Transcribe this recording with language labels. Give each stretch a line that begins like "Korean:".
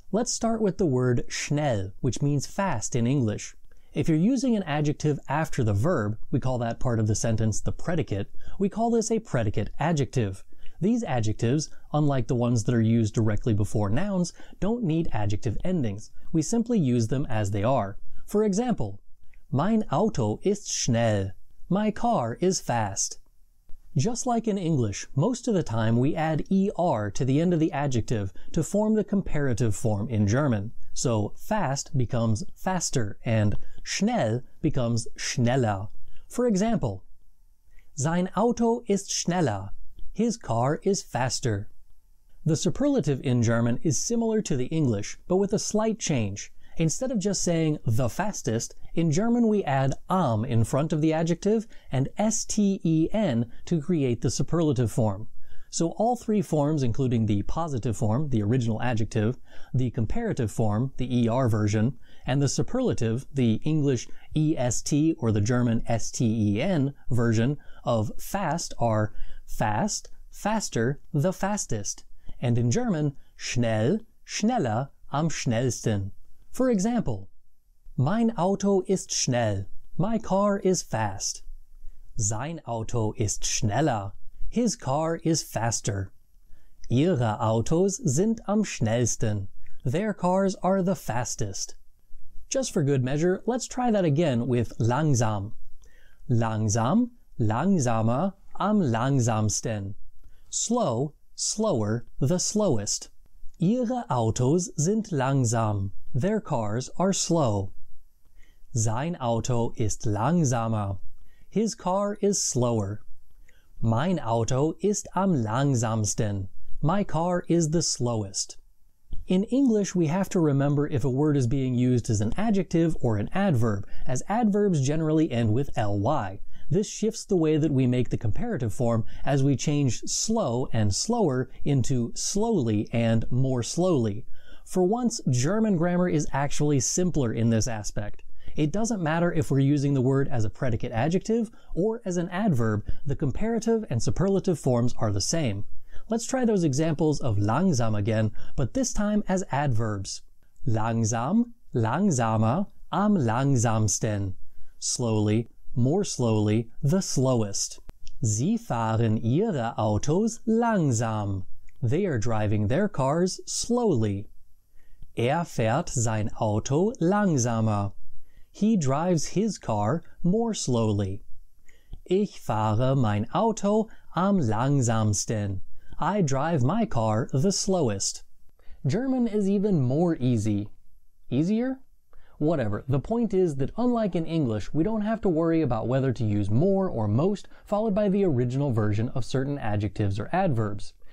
English: Let's start with the word schnell, which means fast in English. If you're using an adjective after the verb, we call that part of the sentence the predicate, we call this a predicate adjective. These adjectives, unlike the ones that are used directly before nouns, don't need adjective endings. We simply use them as they are. For example,
German: mein Auto ist schnell.
English: My car is fast. Just like in English, most of the time we add er to the end of the adjective to form the comparative form in German. So fast becomes faster and schnell becomes schneller. For example,
German: sein Auto ist schneller.
English: His car is faster. The superlative in German is similar to the English, but with a slight change. Instead of just saying the fastest, in German we add am in front of the adjective and sten to create the superlative form. So all three forms, including the positive form, the original adjective, the comparative form, the er version, and the superlative, the English est or the German sten version of fast are fast, faster, the fastest, and in German schnell, schneller, am schnellsten. For example,
German: mein Auto ist schnell.
English: My car is fast.
German: Sein Auto ist schneller.
English: His car is faster.
German: Ihre Autos sind am schnellsten.
English: Their cars are the fastest. Just for good measure, let's try that again with langsam.
German: Langsam, langsamer, am langsamsten.
English: Slow, slower, the slowest.
German: Ihre Autos sind langsam.
English: Their cars are slow.
German: Sein Auto ist langsamer.
English: His car is slower.
German: Mein Auto ist am langsamsten.
English: My car is the slowest. In English, we have to remember if a word is being used as an adjective or an adverb, as adverbs generally end with ly. This shifts the way that we make the comparative form as we change slow and slower into slowly and more slowly. For once, German grammar is actually simpler in this aspect. It doesn't matter if we're using the word as a predicate adjective or as an adverb, the comparative and superlative forms are the same. Let's try those examples of langsam again, but this time as adverbs.
German: Langsam, langsamer, am langsamsten.
English: Slowly, more slowly, the slowest.
German: Sie fahren ihre Autos langsam.
English: They are driving their cars slowly.
German: Er fährt sein Auto langsamer.
English: He drives his car more slowly.
German: Ich fahre mein Auto am langsamsten.
English: I drive my car the slowest. German is even more easy. Easier? Whatever. The point is that unlike in English, we don't have to worry about whether to use more or most followed by the original version of certain adjectives or adverbs.